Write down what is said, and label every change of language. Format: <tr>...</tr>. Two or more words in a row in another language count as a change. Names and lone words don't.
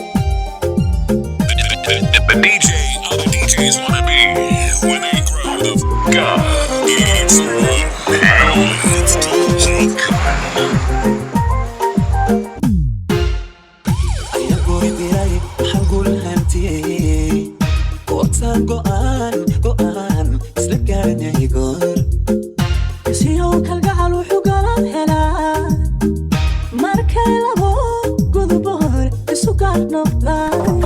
<en>The, the, the, the D J all the D Js wanna be when they grow the f-, up. It's the one and only, it's D J Khaled.</en> <so>Ayaan goy diray, waxaan guul hantiyey. Goortaan go'aan, go'aan, isla garanay goor. Siyow kalgacal wuxuu galab helaa. Markay labo gudub hor isu gaar noqdaan.</so>